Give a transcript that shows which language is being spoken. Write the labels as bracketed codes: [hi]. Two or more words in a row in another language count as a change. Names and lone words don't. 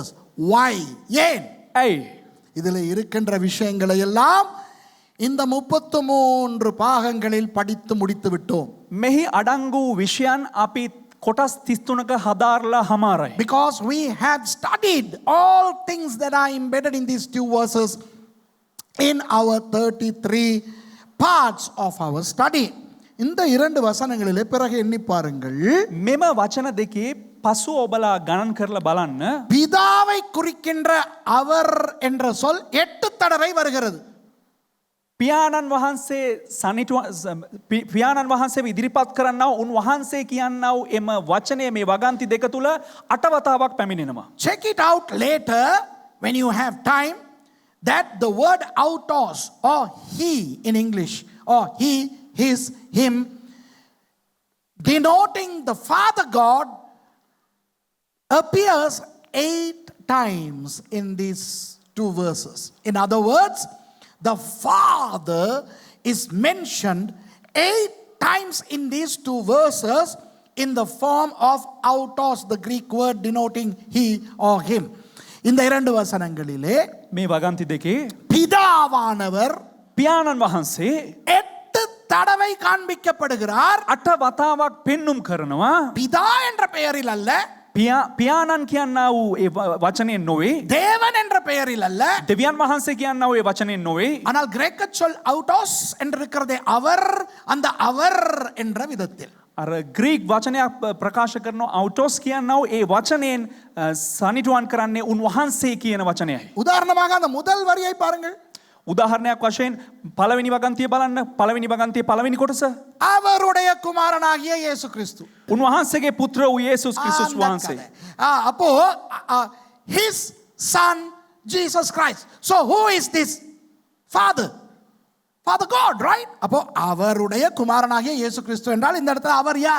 [en] Why? [ta] ஏன்? [si] ඇයි? [ta] இதில் இருக்கின்ற விஷயங்களை எல்லாம் இந்த 33 பாகங்களில் படித்து முடித்து விட்டோம். [si] මෙහි අඩංගු විෂයන් අපි කොටස් 33ක හදාරලා හමාරයි. [en] Because we have studied all things that are embedded in these two verses in our 33 parts of our study. [ta] இந்த இரண்டு வசனங்களிலே பிறகு எண்ணி பாருங்கள். [si] මෙම වචන දෙකේ පසු ඔබලා ගණන් කරලා බලන්න. [ta] பிதாவை குறிக்கின்ற அவர் என்ற சொல் 8 தடவை வருகிறது. [si] පියාණන් වහන්සේ පියාණන් වහන්සේ ඉදිරිපත් කරන්නව උන්වහන්සේ කියන්නව එම වචනය මේ වගන්ති දෙක තුල 8 වතාවක් පැමිණෙනවා. [en] Check it out later when you have time that the word autos or he in English or he, his, him denoting the Father God appears 8 times in these 2 verses. In other words, the Father is mentioned 8 times in these 2 verses in the form of autos, the Greek word denoting he or him. [ta] இந்த 2 வசனங்களிலே [si] මේ වගන්ති දෙකේ [ta] பிதாவானவர் [si] පියාණන් වහන්සේ [ta] 8 தடவை காண்பிக்கப்படுகிறார். [si] 8 වතාවක් පෙන්눔 කරනවා. [ta] பிதா என்ற பெயரில் அல்ல, [si] පියාණන් කියන්නා වූ ඒ වචනයෙන් නොවේ. [ta] தேவன் என்ற பெயரில் அல்ல, [si] දෙවියන් වහන්සේ කියන්නා වූ ඒ වචනයෙන් නොවේ. [ta] ஆனால் கிரேக்க சொல் autos என்று இருக்கிறதே அவர், அந்த அவர் என்ற விதத்தில். [si] අර ග්‍රීක් වචනයක් ප්‍රකාශ කරන අවුටෝස් කියන්නා වූ ඒ වචනයෙන් සනිටුවන් කරන්නේ උන්වහන්සේ කියන වචනයයි. [ta] உதாரணமாக அந்த முதல் வரியை பாருங்கள். [si] උදාහරණයක් වශයෙන් පළවෙනි වගන්තිය බලන්න. පළවෙනි වගන්තියේ පළවෙනි කොටස. [ta] அவருடைய குமாரனாகிய இயேசு கிறிஸ்து. [si] උන්වහන්සේගේ පුත්‍ර වූ යේසුස් ක්‍රිස්තුස් වහන්සේ. [en] அப்போ his son Jesus Christ. So who is this father? Father God, right? [ta] அப்போ அவருடைய குமாரனாகிய இயேசு கிறிஸ்து என்றால் இந்த இடத்துல அவர் யார்?